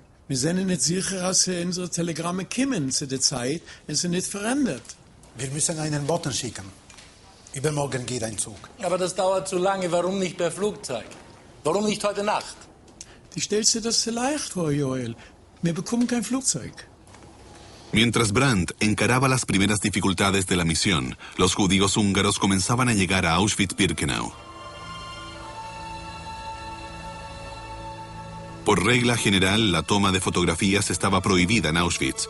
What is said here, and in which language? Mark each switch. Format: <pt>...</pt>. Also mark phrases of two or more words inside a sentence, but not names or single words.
<de>Wir sind nicht sicher, dass unsere Telegramme kommen zu der Zeit, wenn sie nicht verändert. Wir müssen einen Boten schicken. Übermorgen geht ein Zug. Aber das dauert zu lange. Warum nicht per Flugzeug? Warum nicht heute Nacht? Du stellst dir das zu leicht vor, Joel. Wir bekommen kein Flugzeug.</de> <es>Mientras Brandt encaraba las primeras dificultades de la misión, los judíos húngaros comenzaban a llegar a Auschwitz-Birkenau. Por regla general, la toma de fotografías estaba prohibida en Auschwitz.</es>